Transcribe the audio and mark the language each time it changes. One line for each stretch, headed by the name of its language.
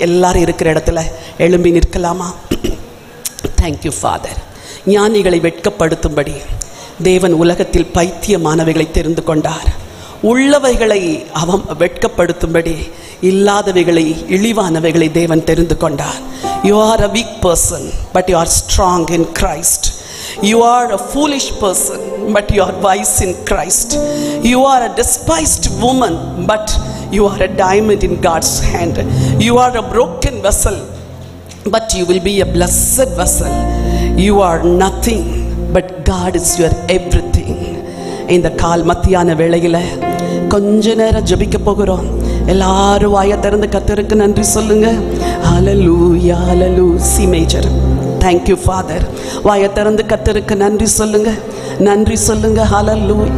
Tamil: எல்லாரும் இருக்கிற இடத்துல எழும்பி நிற்கலாமா?
English: Thank you father.
Tamil: ஞானிகளை வெட்கப்படுத்தும்படி தேவன் உலகத்தில் பைத்தியமானவைகளை தெரிந்து கொண்டார். உள்ளவைகளை அவன் வெட்கப்படுத்தும்படி இல்லாதவைகளை, இழிவானவைகளை தேவன் தெரிந்து கொண்டார்.
English: You are a weak person, but you are strong in Christ. You are a foolish person, but you are wise in Christ. You are a despised woman, but you are a diamond in God's hand. You are a broken vessel, but you will be a blessed vessel. You are nothing, but God is your everything.
Tamil: இந்த கால் மத்தியான வேளையில் கொஞ்ச நேரம் ஜெபிக்க போகிறோம். எல்லாரும் வாயை திறந்து கர்த்தருக்கு நன்றி சொல்லுங்க. ஹல்லேலூயா, ஹல்லேலூயா. C major.
English: Thank you father.
Tamil: வாயை திறந்து கர்த்தருக்கு நன்றி சொல்லுங்க, நன்றி சொல்லுங்க. ஹல்லேலூயா.